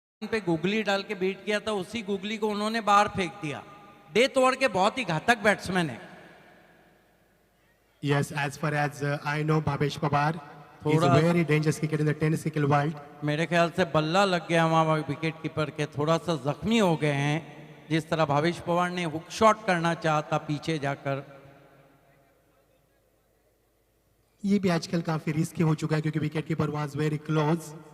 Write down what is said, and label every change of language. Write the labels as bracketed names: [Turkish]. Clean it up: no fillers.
[Hindi] पे गुगली डाल के बीट किया था, उसी गुगली को उन्होंने बाहर फेंक दिया। डेथ ओवर के बहुत ही घातक बैट्समैन है। [English] Yes, as far as I know, Bhavesh Pawar is a [Hindi] थोड़ा- [English] very dangerous cricketer in the tennis cricket world. [Hindi] मेरे ख्याल से बल्ला लग गया वहां विकेट कीपर के, थोड़ा सा जख्मी हो गए हैं। जिस तरह भावेश पवार ने हुक शॉट करना चाहा था पीछे जाकर। ये भी आजकल काफी रिस्की हो चुका है क्योंकि wicket keeper [English] Was very close.